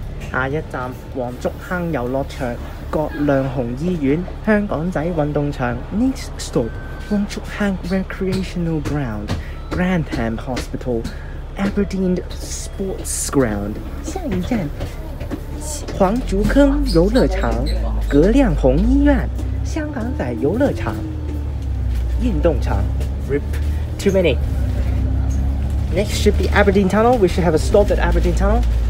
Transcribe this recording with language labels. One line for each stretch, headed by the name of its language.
Chinese: 下一站黃竹坑遊樂場、葛量洪醫院、香港仔運動場。
English: Next stop Wong Chuk Hang Recreational Ground, Grantham Hospital, Aberdeen Sports Ground。
Chinese: 下一站黄竹坑游乐场、葛量洪医院、香港仔游乐场、运动场。
English: RIP, too many. Next should be Aberdeen Tunnel. We should have a stop at Aberdeen Tunnel.